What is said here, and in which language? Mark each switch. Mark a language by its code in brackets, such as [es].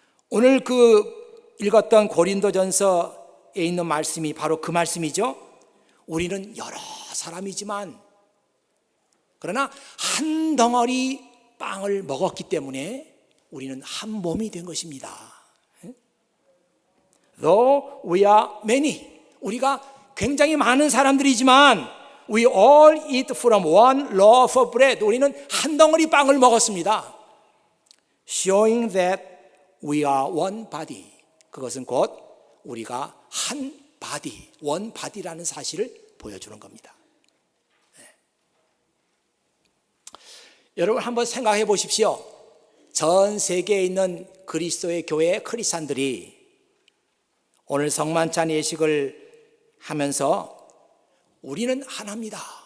[ko] 오늘 그 읽었던 고린도전서에 있는 말씀이 바로 그 말씀이죠. 우리는 여러 사람이지만 그러나 한 덩어리 빵을 먹었기 때문에 우리는 한 몸이 된 것입니다. [en] Though we are many, [ko] 우리가 굉장히 많은 사람들이지만 [en] we all eat from one loaf of bread, [ko] 우리는 한 덩어리 빵을 먹었습니다. [en] Showing that we are one body, [ko] 그것은 곧 우리가 한 body, one body라는 사실을 보여주는 겁니다. 여러분 한번 생각해 보십시오. 전 세계에 있는 그리스도의 교회 크리스찬들이 오늘 성만찬 예식을 하면서 우리는 하나입니다.